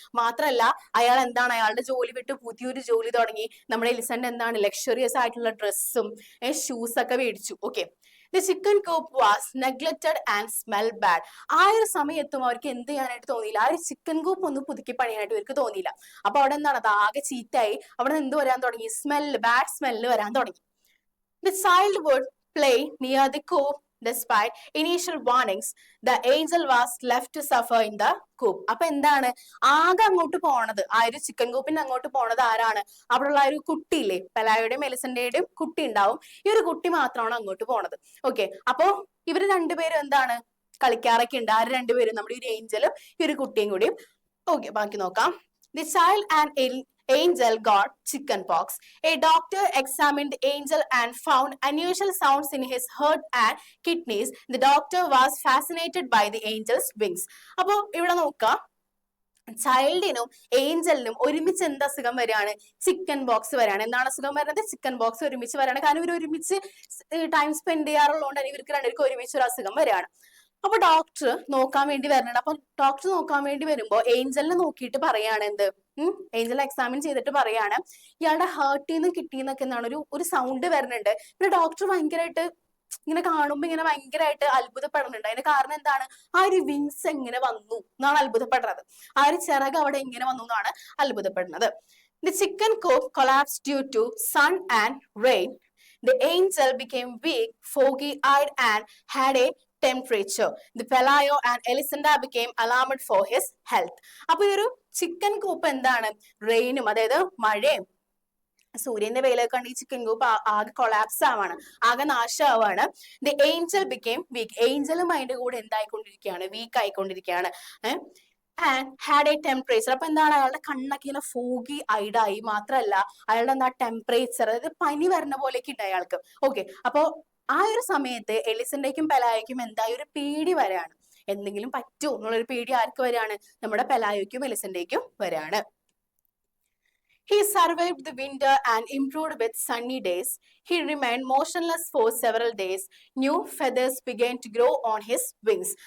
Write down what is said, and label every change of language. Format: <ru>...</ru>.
<ml>മാത്രല്ല അയാൾ എന്താണ്, അയാളുടെ ജോലി വിട്ട് പുതിയൊരു ജോലി തുടങ്ങി. നമ്മുടെ എലിസന്റെ എന്താണ്, ലക്ഷറിയസ് ആയിട്ടുള്ള ഡ്രസ്സും ഷൂസ് ഒക്കെ മേടിച്ചു. Okay.</ml> <en>The chicken coop was neglected and smelled bad.</en> <ml>ആ ഒരു സമയത്തും അവർക്ക് എന്ത് ചെയ്യാനായിട്ട് തോന്നിയില്ല, ആ ഒരു ചിക്കൻ കൂപ്പ് ഒന്ന് പുതുക്കി പണിയാനായിട്ട് ഇവർക്ക് തോന്നിയില്ല. അപ്പൊ അവിടെ എന്താണ്, അത് ആകെ ചീറ്റായി. അവിടെ എന്ത് വരാൻ തുടങ്ങി, ബാഡ് സ്മെല്ല് വരാൻ തുടങ്ങി.</ml> <en>The child would play near the coop. Despite initial warnings, the angel was left to suffer in the coop.</en> <ml>അപ്പൊ എന്താണ്, ആകെ അങ്ങോട്ട് പോണത്, ആ ഒരു ചിക്കൻ കൂപ്പിന്റെ അങ്ങോട്ട് പോണത് ആരാണ്, അവിടെയുള്ള ഒരു കുട്ടിയില്ലേ, പെലായുടെയും എലിസന്റെയും കുട്ടി ഉണ്ടാവും. ഈ ഒരു കുട്ടി മാത്രമാണ് അങ്ങോട്ട് പോണത്. ഓക്കെ. അപ്പോ ഇവര് രണ്ടുപേരും എന്താണ്, കളിക്കാറൊക്കെ ഉണ്ട്. ആര് രണ്ടുപേരും, നമ്മുടെ ഒരു ഏഞ്ചലും ഈ ഒരു കുട്ടിയും കൂടിയും. ഓക്കെ, ബാക്കി നോക്കാം.</ml> <en>The child and Angel got chicken pox. A doctor examined Angel and found unusual sounds in his heart and kidneys. The doctor was fascinated by the Angel's wings.</en> <ml>അപ്പോ ഇവിടെ നോക്കാം, ചൈൽഡിനും ഏഞ്ചലിനും ഒരുമിച്ച് എന്ത് അസുഖം വരികയാണ്, ചിക്കൻ ബോക്സ് വരികയാണ്. എന്താണ് അസുഖം വരുന്നത്, ചിക്കൻ ബോക്സ് ഒരുമിച്ച് വരികയാണ്. കാരണം ഇവർ ഒരുമിച്ച് ടൈം സ്പെൻഡ് ചെയ്യാറുള്ളതുകൊണ്ട് തന്നെ ഇവർക്ക് രണ്ടുപേർക്ക് ഒരുമിച്ച് ഒരു അസുഖം വരികയാണ്. അപ്പൊ ഡോക്ടർ നോക്കാൻ വേണ്ടി വരുന്നുണ്ട്. അപ്പൊ ഡോക്ടർ നോക്കാൻ വേണ്ടി വരുമ്പോ ഏഞ്ചലിനെ നോക്കിയിട്ട് പറയാണ്, എന്ത്, ഏഞ്ചൽ എക്സാമിൻ ചെയ്തിട്ട് പറയാണ്, ഇയാളുടെ ഹാർട്ടിൽ നിന്ന് കിട്ടിയെന്നൊക്കെ എന്താണ് ഒരു സൗണ്ട് വരുന്നുണ്ട്. പിന്നെ ഡോക്ടർ ഭയങ്കരമായിട്ട് ഇങ്ങനെ കാണുമ്പോ ഇങ്ങനെ ഭയങ്കരമായിട്ട് അത്ഭുതപ്പെടുന്നുണ്ട്. അതിന്റെ കാരണം എന്താണ്, ആ ഒരു വിങ്സ് എങ്ങനെ വന്നു എന്നാണ് അത്ഭുതപ്പെടുന്നത്. ആ ഒരു ചിറക് അവിടെ എങ്ങനെ വന്നു എന്നാണ് അത്ഭുതപ്പെടുന്നത്.</ml> <en>The chicken coop collapsed due to sun and rain. The angel became weak, foggy-eyed and had a temperature. The Pelayo and Elisenda became alarmed for his health.</en> <ml>അപ്പൊ ഈ ഒരു ചിക്കൻ കൂപ്പ് എന്താണ്, റെയിനും അതായത് മഴയും സൂര്യന്റെ വെയിലൊക്കെ കണ്ട് ഈ ചിക്കൻ കൂപ്പ് ആകെ കൊളാപ്സ് ആവാണ്, ആകെ നാശമാവാണ്.</ml> <en>the angel became weak,</en> <ml>ഏഞ്ചലും അതിന്റെ കൂടെ എന്തായിക്കൊണ്ടിരിക്കുകയാണ്, വീക്ക് ആയിക്കൊണ്ടിരിക്കുകയാണ്.</ml> <en>And had a temperature.</en> <ml>അപ്പൊ എന്താണ്, അയാളുടെ കണ്ണൊക്കെ ഇങ്ങനെ ഫോഗി ഐഡായി. മാത്രമല്ല അയാളുടെ എന്താ ടെമ്പറേച്ചർ, അതായത് പനി വരുന്ന പോലെയൊക്കെ ഉണ്ട് അയാൾക്ക്. ഓക്കെ. അപ്പൊ ആ ഒരു സമയത്ത് എലിസന്റേക്കും പെലായോയ്ക്കും എന്തായി, ഒരു പേടി വരാണ്, എന്തെങ്കിലും പറ്റൂ എന്നുള്ളൊരു പേടി ആർക്ക് വരാണ്, നമ്മുടെ പെലായോയ്ക്കും എലിസന്റേക്കും വരാണ്.</ml> <en>He survived the winter and improved with sunny days. He remained motionless for several days. New feathers began to grow on his wings.</en>